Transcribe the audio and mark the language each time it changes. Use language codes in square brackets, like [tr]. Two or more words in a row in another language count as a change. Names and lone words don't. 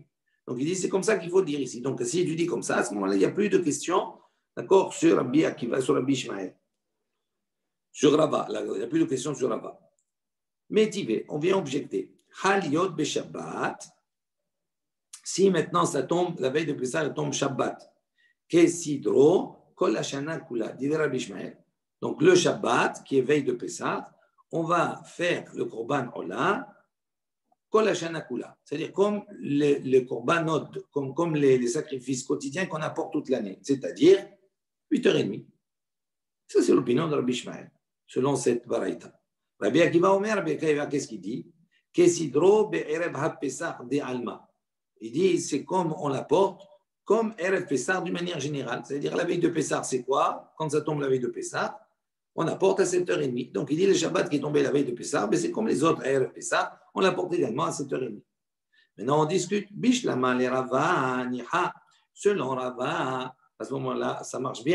[fr] Donc il dit, c'est comme ça qu'il faut dire ici. Donc si tu dis comme ça, à ce moment-là, il n'y a plus de questions, d'accord, sur Rabbi Akiva, sur Rabbi Ishmael. Sur Rava, il n'y a plus de questions sur Rava. Mais Tivé, on vient objecter. [he] חליות בשבת, [fr] si maintenant ça tombe, la veille de Pessah, ça tombe Shabbat. [he] כסדרו, כל השנה כולה, dit Rabbi Ishmael. [fr] Donc le Shabbat, qui est veille de Pessah, on va faire le [he] קרבן עולה, כל השנה כולה. [fr] C'est-à-dire comme les Korbanot, comme les sacrifices quotidiens qu'on apporte toute l'année. C'est-à-dire 8h30. Ça, c'est l'opinion de Rabbi Ishmael, selon cette baraïta. Rabbi Akiva Omer, Rabbi Akiva, qu'est-ce qu'il dit? [he] כסדרו בערב הפסח דעלמא. [fr] Il dit, c'est comme on l'apporte, comme [he] ערב פסח [fr] d'une manière générale. C'est-à-dire, la veille de Pessah, c'est quoi? Quand ça tombe la veille de Pessah, on apporte à 7h30. Donc, il dit, le Shabbat qui est tombé la veille de Pessah, ben, c'est comme les autres [he] ערב פסח, [fr] on l'apporte également à 7h30. Maintenant, on discute, [arc] בשלמא לרבא ניחא, [fr] selon Rava, à ce moment-là, ça marche bien.